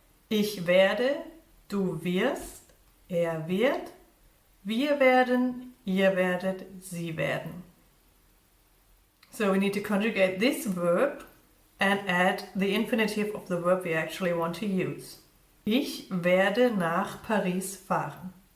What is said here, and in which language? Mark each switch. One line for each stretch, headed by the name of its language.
German: Ich werde, du wirst, wird, wir werden, ihr werdet, sie werden.
English: So we need to conjugate this verb and add the infinitive of the verb we actually want to use.
German: Ich werde nach Paris fahren.